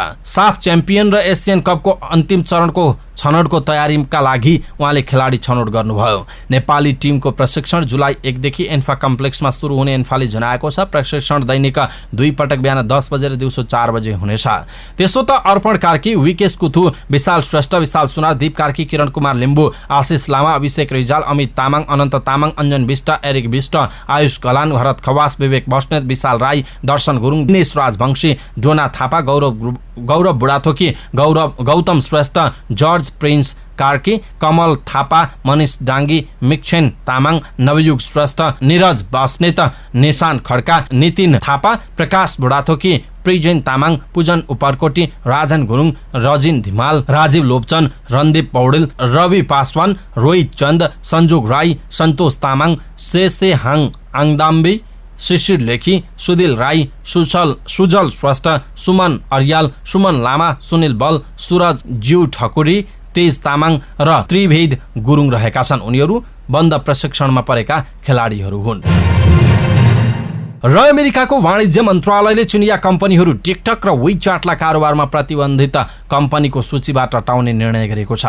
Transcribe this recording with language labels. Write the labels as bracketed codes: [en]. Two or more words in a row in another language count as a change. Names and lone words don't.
[ne] साफ च्याम्पियन र एसियन कपको अन्तिम चरणको छनौटको तयारीका लागि उहाँले खेलाडी छनौट गर्नुभयो। नेपाली टिमको प्रशिक्षण जुलाई 1 देखि एन्फा कम्प्लेक्समा सुरु हुने एन्फाले जनाएको छ। प्रशिक्षण दैनिक 2 पटक बिहान 10 बजे र दिउँसो 4 बजे हुनेछ। त्यसो त अर्पण कार्की, विकेश कुथु, विशाल श्रेष्ठ, विशाल सुनार, दीप कार्की, किरण कुमार लिम्बू, आशिष लामा, अभिषेक रिजाल, अमित तामाङ, अनन्त तामाङ, अञ्जन विष्ट, एरिक विष्ट, आयुष कलान, भरत खवास, विवेक बस्नेत, विशाल राई, दर्शन गुरुङ, दिनेश राजवंशी, डोना थापा, गौरव बुढाथोकी, गौतम श्रेष्ठ, जर्ज प्रिन्स कार्की, कमल थापा, मनिष डाङ्गी, मिक्षेन तामाङ, नवयुग श्रेष्ठ, निरज बस्नेत, निशान खड्का, नितिन थापा, प्रकाश बुढाथोकी, प्रिजेन तामाङ, पूजन उपरकोटी, राजन गुरुङ, रजिन धिमाल, राजीव लोपचन, रणदीप पौडेल, रवि पासवान, रोहित चन्द, सञ्जोग राई, सन्तोष तामाङ, सेसे हाङ आङदाम्बी, शिशिर लेखी, सुदिल राई, सुजल श्रेष्ठ, सुमन अर्याल, सुमन लामा, सुनिल बल, सूरज ज्यू ठकुरी, तेज तामाङ र त्रिभेद गुरुङ रहेका छन्। उनीहरू बन्द प्रशिक्षणमा परेका खेलाडीहरू हुन्। र अमेरिकाको वाणिज्य मन्त्रालयले चिनिया कम्पनीहरू टिकटक र विच्याटलाई कारोबारमा प्रतिबन्धित कम्पनीको सूचीबाट हटाउने निर्णय गरेको छ।